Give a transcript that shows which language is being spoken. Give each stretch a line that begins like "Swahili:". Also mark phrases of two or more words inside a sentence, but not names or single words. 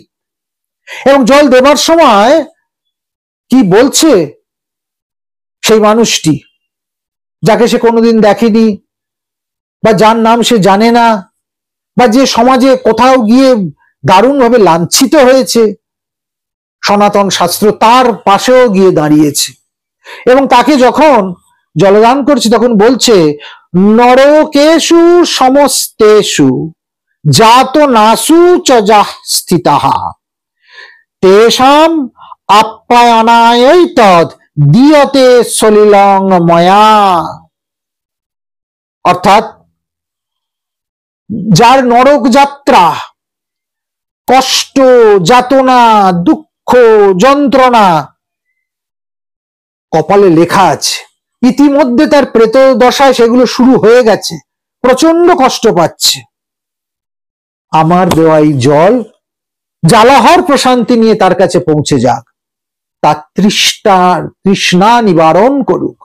Bangla: এবং জল দেবার সময় কি বলছে সেই মানুষটি, যাকে সে কোনোদিন দেখেনি, বা যার নাম সে জানে না, বা যে সমাজে কোথাও গিয়ে দারুণভাবে লাঞ্ছিত হয়েছে, সনাতন শাস্ত্র তার পাশেও গিয়ে দাঁড়িয়েছে এবং তাকে যখন জলদান করছে তখন বলছে,
Sanskrit: নরকেষু সমস্তেষু জাত নাসু চ যাঃ স্থিতাঃ তেষাম আপ্যায়নায় তদ দিয়তে সলিলং ময়া।
Bangla: অর্থাৎ যার নরক যাত্রা, কষ্ট, যাতনা, দুঃখ, যন্ত্রণা কপালে লেখা আছে, ইতিমধ্যে তার প্রেত দশায় সেগুলো শুরু হয়ে গেছে, প্রচন্ড কষ্ট পাচ্ছে, আমার দেওয়া এই জল জ্বালাহর প্রশান্তি নিয়ে তার কাছে পৌঁছে যাক, তার তৃষ্ণা নিবারণ করুক।